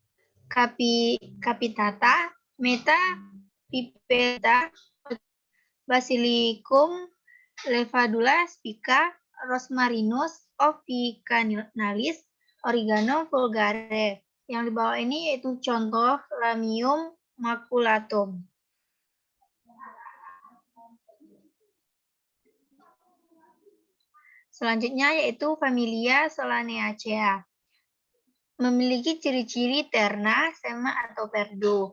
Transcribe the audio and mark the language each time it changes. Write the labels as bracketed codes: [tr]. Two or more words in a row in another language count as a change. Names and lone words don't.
[id] capitata, Meta pipeta, Basilicum levadula spica, Rosmarinus officinalis, Oregano vulgare. Yang di bawah ini yaitu contoh Lamium maculatum. Selanjutnya yaitu familia Solanaceae. Memiliki ciri-ciri terna, sema, atau perdu.